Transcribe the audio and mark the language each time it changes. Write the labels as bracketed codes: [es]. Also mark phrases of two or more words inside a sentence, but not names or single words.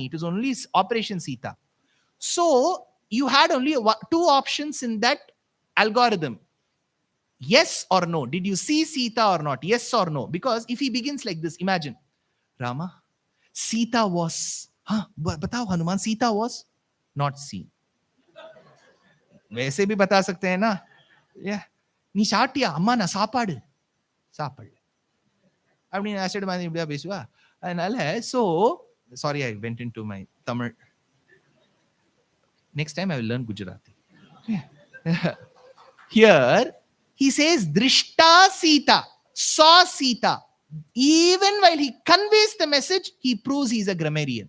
[en] It is only Operation Sita. So you had only 2 options in that algorithm. Yes or no. Did you see Sita or not? Yes or no. Because if he begins like this, imagine, Rama, Sita was, batao Hanuman, Sita was not seen. [hi] वैसे भी बता सकते हैं ना. [en] Yeah. [ta] நீ சாட்டியா அம்மா நான் சாப்பாடு சாப்பாடு அப்படின்னு ஆசிட் மாதிரி இப்படியா பேசுவா. [en] அதனால so sorry, I went into my Tamil. Next time I will learn Gujarati. Here he says Drishta Sita, saw Sita. Even while he conveys the message, he proves he's a grammarian.